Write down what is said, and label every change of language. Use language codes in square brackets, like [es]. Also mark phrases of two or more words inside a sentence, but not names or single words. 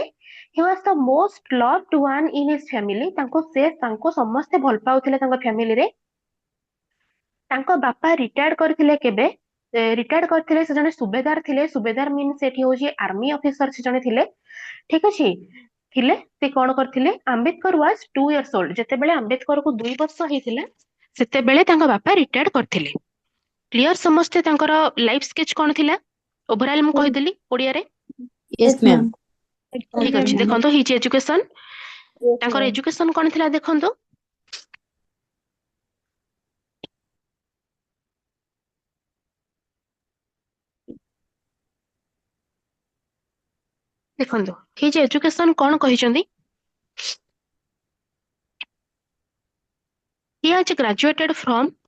[en] he was the most loved one in his family, [or] ତାଙ୍କୁ ସମସ୍ତେ ଭଲ ପାଉଥିଲେ ତାଙ୍କ ଫ୍ୟାମିଲିରେ। ତାଙ୍କ ବାପା ରିଟାୟାର୍ଡ କରିଥିଲେ କେବେ? ରିଟାୟାର୍ଡ କରିଥିଲେ, ସେ ଜଣେ ସୁବେଦାର ଥିଲେ। ସୁବେଦାର ମିନ୍ସ ସେଠି ହଉଛି [en] army officer [or] ସେ ଜଣେ ଥିଲେ, ଠିକ ଅଛି। ଥିଲେ, ସେ କଣ କରିଥିଲେ, ଆମ୍ବେଦକର [en] was 2 years old, [or] ଯେତେବେଳେ ଆମ୍ବେଦକରକୁ 2 ବର୍ଷ ହେଇଥିଲା, ସେତେବେଳେ ତାଙ୍କ ବାପା ରିଟାୟାର୍ଡ କରିଥିଲେ। କ୍ଲିୟର ସମସ୍ତେ? ତାଙ୍କର [en] life sketch [or] କଣ ଥିଲା ଓଭରାଲ ମୁଁ କହିଦେଲି ଓଡିଆରେ। [en] Yes, ma'am. [or] ଠିକ ଅଛି, ଦେଖନ୍ତୁ [en] his education, [or] ତାଙ୍କର ଏଜୁକେସନ କଣ ଥିଲା ଦେଖନ୍ତୁ। ଦେଖନ୍ତୁ [en] his education [or] କଣ କହିଛନ୍ତି। [en] He has graduated from